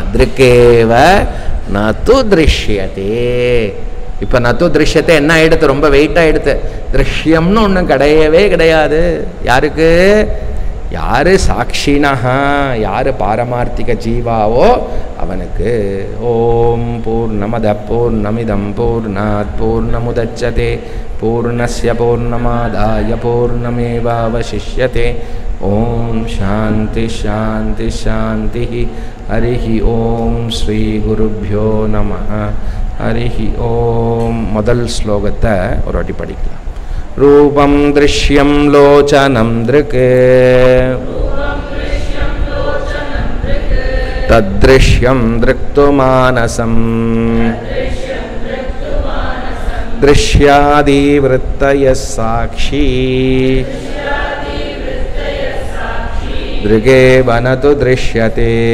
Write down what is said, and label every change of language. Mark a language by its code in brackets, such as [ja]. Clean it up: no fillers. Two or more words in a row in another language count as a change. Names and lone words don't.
[sa] दृगेव न तु दृश्यते. [ta] இப்போ நது திருஷ்யத்தை என்ன ஆயிடுத்து? ரொம்ப வெயிட் ஆயிடுத்து. திருஷ்யம்னு ஒன்றும் கிடையவே கிடையாது. யாருக்கு? யாரு சாட்சினா, யாரு பாரமார்த்திக ஜீவாவோ அவனுக்கு. [sa] ॐ पूर्णमदः पूर्णमिदं पूर्णात् पूर्णमुदच्यते पूर्णस्य पूर्णमादाय पूर्णमेवावशिष्यते. ॐ शान्तिः शान्तिः शान्तिः. हरिः ॐ श्री गुरुभ्यो नमः. हरिः ॐ. [ta] முதல் ஸ்லோகத்தை ஒரு வாட்டி படிக்கலாம். [sa] रूपं दृश्यं लोचनं दृक् तद्दृश्यं दृक्तु मानसम् दृश्याधीवृत्तयः साक्षी दृगेव न तु दृश्यते.